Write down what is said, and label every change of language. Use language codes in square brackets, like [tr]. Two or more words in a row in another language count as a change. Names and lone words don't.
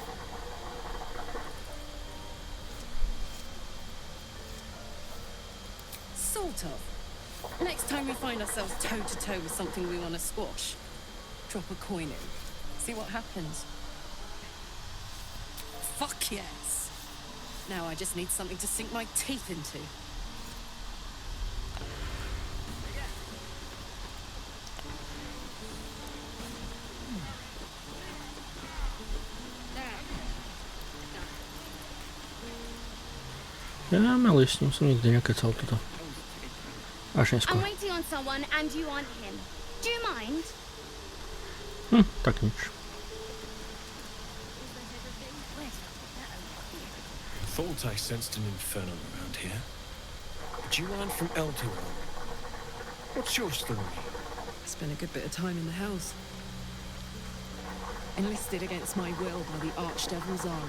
[en] Sort of. Next time we find ourselves toe-to-toe with something we want to squash, drop a coin in. See what happens. Fuck yes! Now I just need something to sink my teeth into. [sk] Ja, ale s ním som nikdy nekecal toto. Až neskôr. [en] I'm waiting on someone and you aren't him. Do you mind? [sk] Tak nič. [en] Thought I sensed an infernal around here. But you aren't from Elturel. What's your story? Spent a good bit of time in the Hells. Enlisted against my will by the Archdevil Zariel.